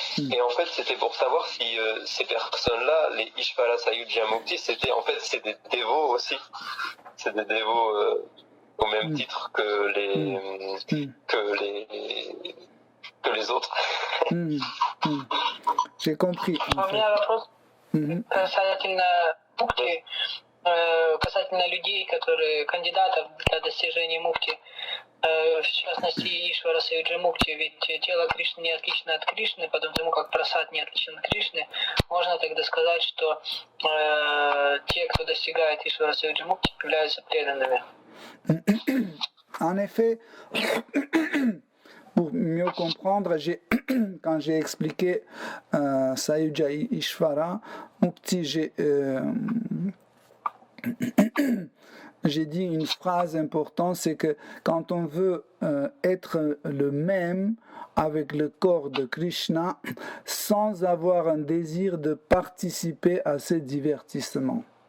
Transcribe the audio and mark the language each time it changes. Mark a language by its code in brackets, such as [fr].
[fr] Et en fait, c'était pour savoir si ces personnes-là, les Ishvara Sayuja Mukti, c'est des dévots aussi. C'est des dévots au même titre que les autres. J'ai compris. [ru] У меня вопрос касательно мукти, касательно людей, которые кандидатов для достижения мукти. В частности, Ишвара Саюджа Мукти, ведь тело Кришны не отлично от Кришны, потому как прасад не отличен от Кришны. Можно тогда сказать, что те, кто достигает Ишвара Саюджа Мукти, являются преданными. [fr] En effet, pour mieux comprendre, quand j'ai expliqué Sayuja Ishvara Mukti, j'ai dit une phrase importante, c'est que quand on veut être le même avec le corps de Krishna, sans avoir un désir de participer à ces divertissements.